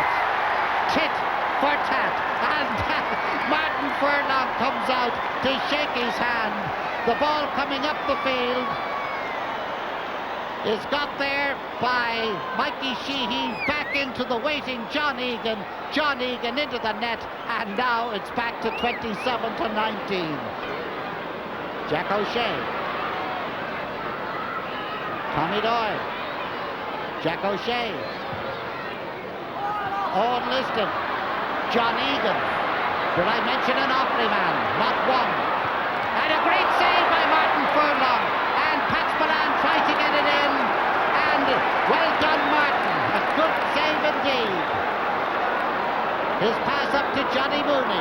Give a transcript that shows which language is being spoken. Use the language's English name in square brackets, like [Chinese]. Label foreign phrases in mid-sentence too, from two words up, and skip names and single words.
[English] Tit for tat, and Martin Furlong comes out to shake his hand. The ball coming up the field is got there by Mikey Sheehy, back into the waiting John Egan. John Egan into the net, and now it's back to 27-19. Jack O'Shea. Tommy Doyle. Jack O'Shea. Owen Liston. John Egan. Did I mention an Offaly man? Not one. And a great save by Martin Furlong. And Pat Spillane tried to get it in. And well done, Martin. A good save indeed. His pass up to Johnny Mooney.